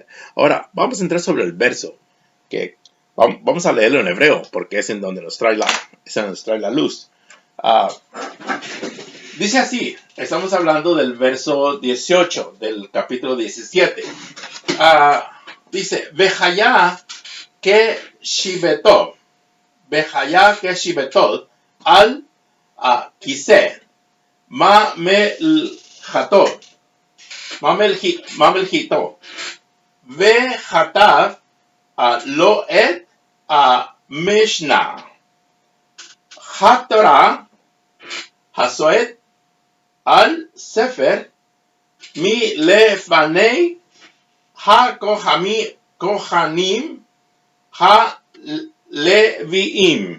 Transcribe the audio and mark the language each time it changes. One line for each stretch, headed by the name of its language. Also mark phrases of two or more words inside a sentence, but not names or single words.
Spanish: Ahora, vamos a entrar sobre el verso, que vamos a leerlo en hebreo, porque es en donde nos trae la luz. Dice así, estamos hablando del verso 18 del capítulo 17.
Hebrew: Dice, והיה כשבתו על כסא מ מלכתו וכתב לו את משנה התורה הזאת על ספר מלפני הכהנים הלוים.